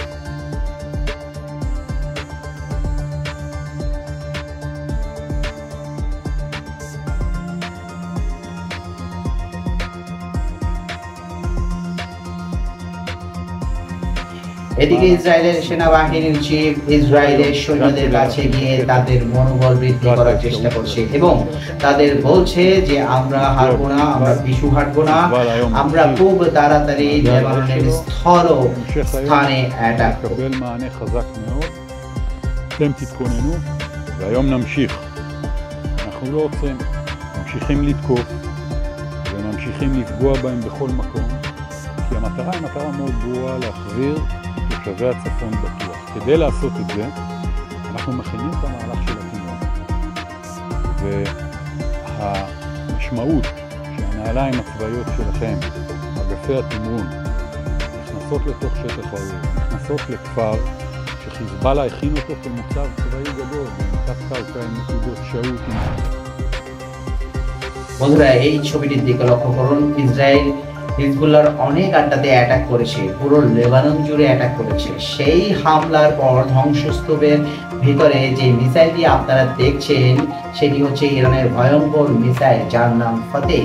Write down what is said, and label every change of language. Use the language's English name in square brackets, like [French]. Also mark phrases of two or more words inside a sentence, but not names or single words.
[Bangla] এদিকে ইসরায়েলের সেনাবাহিনীর চিফ ইসরায়েলের সৈন্যদের কাছে গিয়ে তাদের মনোবল বৃদ্ধি করার চেষ্টা করছে এবং তাদের বলছে যে আমরা হারবো না, আমরা পিছু হাঁটবো না, আমরা খুব তাড়াতাড়ি লেবাননের স্থল স্থানে অ্যাটাক করব। [Hebrew] אתם תתכוננו והיום נמשיך. אנחנו לא עוצרים, ממשיכים לתקוף וממשיכים ממשיכים לפגוע בהם בכל מקום, כי המטרה היא מטרה מאוד ברורה להחזיר את תושבי הצפון בטוח. כדי לעשות את זה, אנחנו מכינים את המהלך של הפינוי. והמשמעות שהנעליים הצבאיות שלכם, אגפי התמרון, נכנסות לתוך שטח האויב, נכנסות לכפר שחיזבאללה הכין אותו כמוצב צבאי גדול, במוצב קרקע עם נקודות שהות. [Bangla] বন্ধুরা, এই ছবিটির দিকে লক্ষ্য করুন। ইসরায়েল হিজবুল্লাহর অনেক আড্ডাতে অ্যাটাক করেছে, পুরো লেবানন জুড়ে অ্যাটাক করেছে। সেই হামলার পর ধ্বংসস্তূপের ভিতরে যে মিসাইলটি আপনারা দেখছেন সেটি হচ্ছে ইরানের ভয়ঙ্কর মিসাইল, যার নাম ফতেহ।